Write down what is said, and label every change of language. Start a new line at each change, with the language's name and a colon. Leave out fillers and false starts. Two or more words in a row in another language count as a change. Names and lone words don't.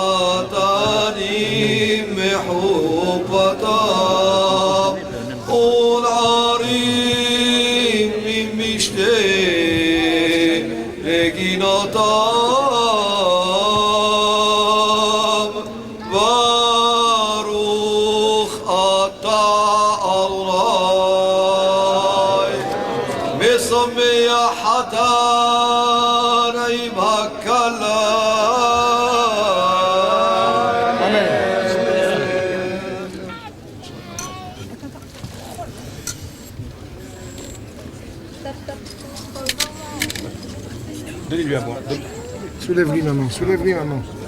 Hebrew: חתנים מחופתם ונערים ממשתה לגינתם ברוך אתה אלוהי משמח חתן עם הכלה
French: Donnez-lui à boire. Soulève-lui, maman. Soulève-lui, maman.